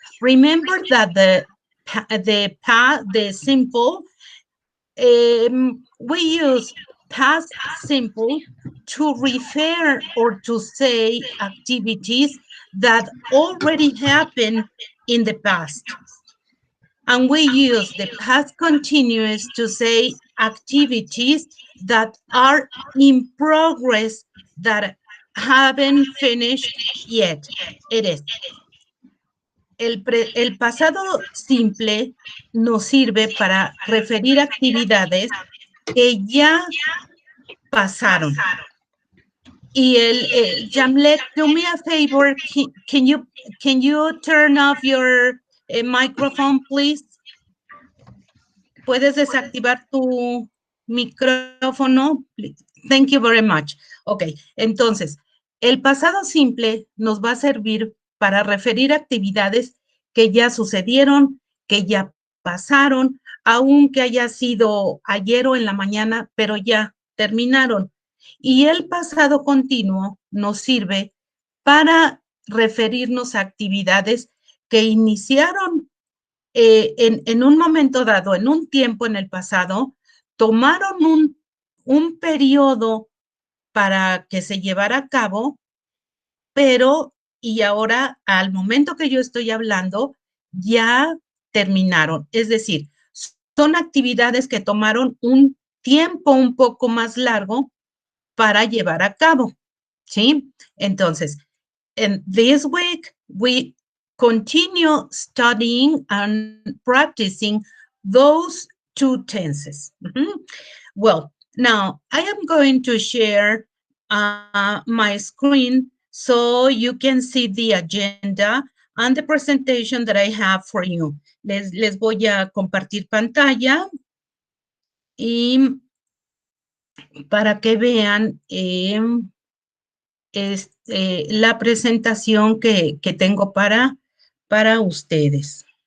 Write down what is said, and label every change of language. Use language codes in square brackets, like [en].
[en] Remember that the simple, we use past simple to refer or to say activities that already happened in the past. And we use the past continuous to say activities that are in progress, that haven't finished yet. It is. [es] El pasado simple nos sirve para referir actividades que ya pasaron. [en] Y Jamlet, do me a favor, can you turn off your microphone, please? [es] ¿Puedes desactivar tu micrófono? [en] Thank you very much. [es] Ok, entonces, el pasado simple nos va a servir para referir actividades que ya sucedieron, que ya pasaron, aunque haya sido ayer o en la mañana, pero ya terminaron. Y el pasado continuo nos sirve para referirnos a actividades que iniciaron en un momento dado, en un tiempo en el pasado, tomaron un periodo para que se llevara a cabo, pero y ahora al momento que yo estoy hablando, ya terminaron. Es decir, son actividades que tomaron un tiempo un poco más largo para llevar a cabo, ¿sí? [en] Entonces, in this week, we continue studying and practicing those two tenses. Well, now I am going to share my screen so you can see the agenda and the presentation that I have for you. [es] Les voy a compartir pantalla y para que vean la presentación que tengo para ustedes.